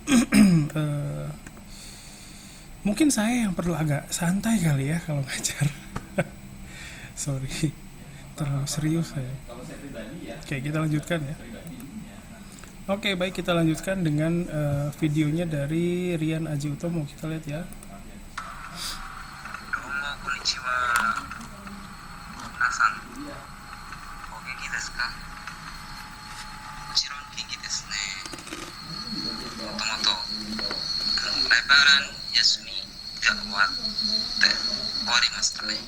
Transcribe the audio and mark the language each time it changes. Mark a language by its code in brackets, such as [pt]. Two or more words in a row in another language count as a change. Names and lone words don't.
[id] Mungkin saya yang perlu agak santai kali ya kalau ngajar. Sorry, terlalu serius saya. Oke, kita lanjutkan ya. Oke, baik, kita lanjutkan dengan videonya dari Rian Aji Utomo. Kita lihat ya. [ja] どうもこんにちは。皆さん、お元気ですか? もちろん元気ですね. もともと lebaran 休みが終わって終わりましたね.